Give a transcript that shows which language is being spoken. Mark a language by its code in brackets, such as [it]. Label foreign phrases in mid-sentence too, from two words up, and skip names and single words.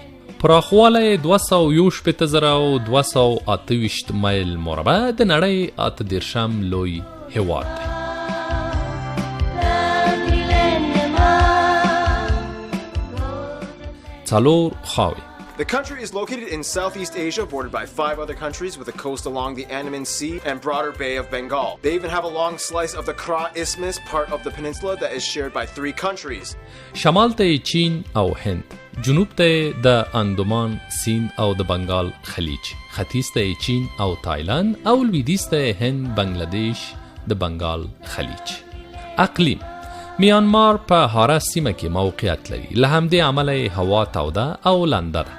[ps] پراخوالی 227,228 میل مربع د نړۍ 8 لوی هېواد دی. څلور خاوې. [en] The country is located in Southeast Asia, bordered by 5 other countries with a coast along the Andaman Sea and broader Bay of Bengal. They even have a long slice of the Kra Isthmus, part of the peninsula that is shared by 3 countries. [ps] شمال ته چین او هند، جنوب ته د اندومان سیند او د بنگال خلیج، ختیځ ته چین او تایلند او لویدیځ ته هند، بنگلادیش د بنگال خلیج. اقلیم: میانمار په هاره سیمه کې موقعیت لري، له همدې امله هوا توده او لنده ده.